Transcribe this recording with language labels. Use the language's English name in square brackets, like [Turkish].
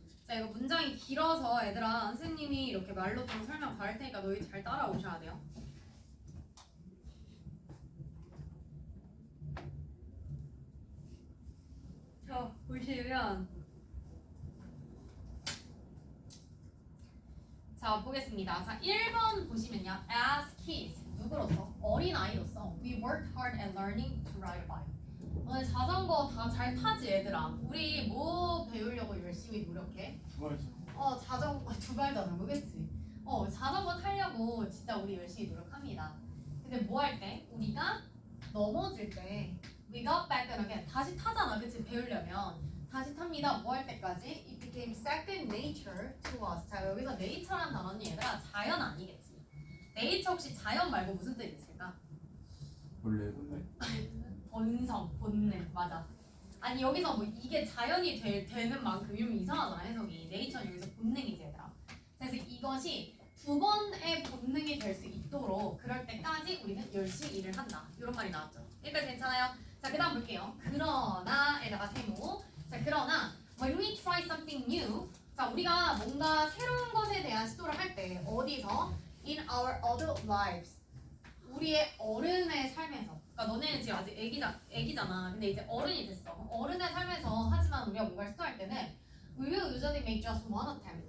[Korean] 자 이거 문장이 길어서 얘들아 선생님이 이렇게 말로 좀 설명 다 할 테니까 너희 잘 따라오셔야 돼요. 자 보시면 자 보겠습니다. 자 1번 보시면요. [English] As kids [Korean] 누구로서? 어린아이로서 [English] We worked hard at learning to ride a bike. [Korean] 너네 자전거 다 잘 타지 얘들아. 우리 뭐 배우려고 열심히 노력해? 두발이죠. 자전거 두발 자전거 그치? 자전거 타려고 진짜 우리 열심히 노력합니다. 근데 뭐 할 때? 우리가 넘어질 때 [English] We got back up again. [Korean] 다시 타잖아 그치? 배우려면 다시 탑니다. 뭐 할 때까지? [English] It became second nature to us. [Korean] 자 여기서 nature란 단어는 얘들아 자연 아니겠지? nature 혹시 자연 말고 무슨 뜻이 있을까? 원래 본성, 본능 맞아. 아니 여기서 뭐 이게 자연이 되는 만큼 이러면 이상하잖아 해석이. 네이처는 여기서 본능이지 얘들아. 그래서 이것이 두 번의 본능이 될 수 있도록 그럴 때까지 우리는 열심히 일을 한다. 이런 말이 나왔죠. 여기까지 괜찮아요? 자 그다음 볼게요. 그러나에다가 세모. 자 그러나 [English] when we try something new. [Korean] 자 우리가 뭔가 새로운 것에 대한 시도를 할 때 어디서? [English] In our adult lives. [Korean] 우리의 어른의 삶에서. 그러니까 너네는 지금 아직 애기잖아. 근데 이제 어른이 됐어. 어른의 삶에서 하지만 우리가 뭔가를 시도할 때는 [English] We will usually make just one attempt.